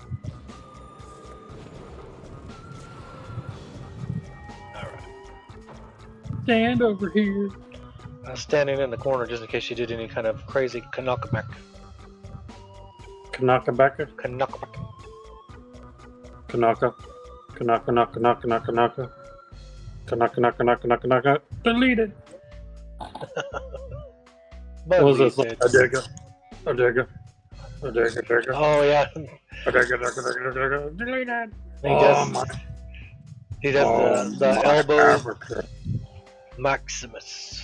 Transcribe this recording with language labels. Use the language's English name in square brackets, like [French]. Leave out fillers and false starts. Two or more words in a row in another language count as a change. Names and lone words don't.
[English] All right. Stand over here. I was standing in the corner just in case you did any kind of crazy knockback. Kanaka-baka. Knockback. Kanaka. Kanaka, naka, naka, naka, naka. Kanaka, naka, naka, naka, naka. Deleted. What was this? Like, a digger. A digger. A digger, digger. Oh yeah. A digger, digger, digger, digger. Deleted. He Oh does. my. He does Oh, the my elbow Africa. Maximus.